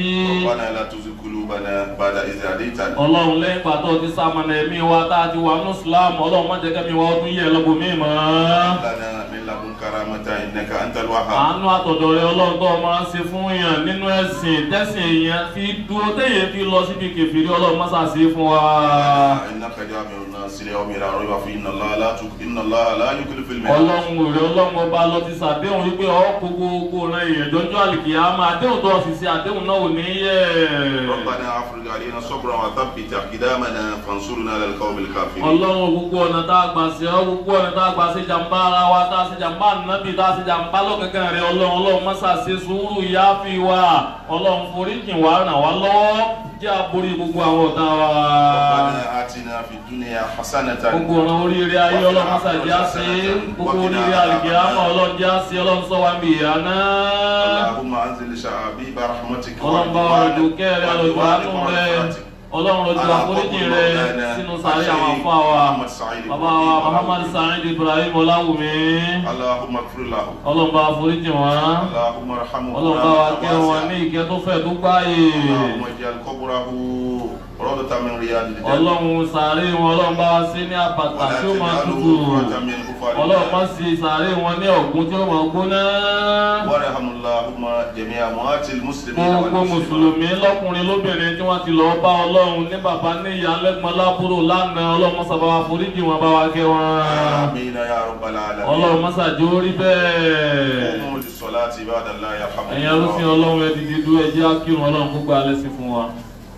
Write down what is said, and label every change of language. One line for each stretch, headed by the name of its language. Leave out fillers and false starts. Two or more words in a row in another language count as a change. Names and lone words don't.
Arabic: ربنا لا تزغ قلوبنا بعد إذ هديتنا.
Yoruba: Ọlọ́run lẹ́yìn pàtó ti sàmọ̀nà ẹ̀mí wa tá a ti wà ní Islam Ọlọ́run má jẹ́ kẹ́mi wa ọdún yẹ lọ́gbọ̀n mi mọ́.
Arabic: لنا من لدنك رحمة إنك أنت الوهاب.
Yoruba: àánú àtọ̀dọ̀ rẹ Ọlọ́run tó máa ń ṣe fún èèyàn nínú ẹ̀sìn tẹ́sìn èèyàn fi dúró téèyàn fi lọ síbi kèfèrí Ọlọ́run má ṣàṣe fún wa.
Arabic: إنك جامع الناس ليوم لا ريب فيه إن الله لا يخلف الميعاد.
Yoruba: Ọlọ́run rẹ Ọlọ́run ọba lọ ti ṣàdéhùn wípé ọkọ̀ gbogbo rẹ èèyàn jọjọ́ àlìkìyámà àdéhùn tó sì ṣe àdéhùn náà ò ní yẹ.
Arabic: ربنا أفرغ علينا صبرا وثبت أقدامنا فانصرنا على القوم الكافرين.
Yoruba: Ọlọ́run gbogbo ọ̀nà tá a gbà ṣe ọ́ gbogbo ọ̀nà tá a gbà ṣe jàmbá ara wa tá a ṣe jàmbá nàbì tá a ṣe jàmbá lọ́kẹ̀kẹ̀ rẹ Ọlọ́run má ṣàṣe sùúrù yááfì wa Ọlọ́run foríjìn wa ràn wá lọ́wọ́ jẹ́ àborí gbogbo àwọn ọ̀tá wa.
Arabic: ربنا آتنا في الدنيا حسنة.
Yoruba: gbogbo ọ̀nà oríire ayé Ọlọ́run má ṣàjẹ́ àṣẹ gbogbo oríire àlìkìyámà Ọlọ́run jẹ́ àṣẹ Ọlọ́run sọ wá bí ìyá náà.
Arabic: اللهم أنزل شعابيب رحمتك
Yoruba: Ọlọ́run bá wa lójú kẹ́rẹ́ lójú àánú rẹ Ọlọ́run lójú àforíjì rẹ sínú sàárè àwọn afọ àwa bàbá wa Muhammad Sa'id Ibrahim Ọláwùmí.
Arabic: اللهم اغفر له.
Yoruba: Ọlọ́run bá wa foríjì wọn.
Arabic: اللهم ارحمه.
Yoruba: Ọlọ́run bá wa kẹ́ wọn ní ìkẹ́ tó fẹ̀ tó gbáyé.
Arabic: اللهم اجعل قبره روضة من رياض الجنة.
Yoruba: Ọlọ́run sàárè wọn Ọlọ́run bá wa sí ní àpàtà tí ó máa tutù. Ọlọ́run má sí sàárè wọn ní ọ̀gbun tí ó máa gbóná.
Arabic: وارحم اللهم جميع أموات المسلمين
Yoruba: gbogbo mùsùlùmí lọ́kùnrin lóbìnrin tí wọ́n ti lọ bá Ọlọ́run ní bàbá ní ìyá lẹ́gbọ̀n lábúrò lánàá Ọlọ́run sábà wa foríjì wọn bá wa kẹ́ wọn.
Arabic: آمين يا رب العالمين.
Yoruba: Ọlọ́run má ṣàjẹ́ orí bẹ́ẹ̀.
Arabic: قوموا للصلاة عباد الله يرحمكم
Yoruba: ẹ̀yin arúfin Ọlọ́run ẹ dìde dúró ẹ jẹ́ á kírun Ọlọ́run gbogbo alẹ́ sí fún wa.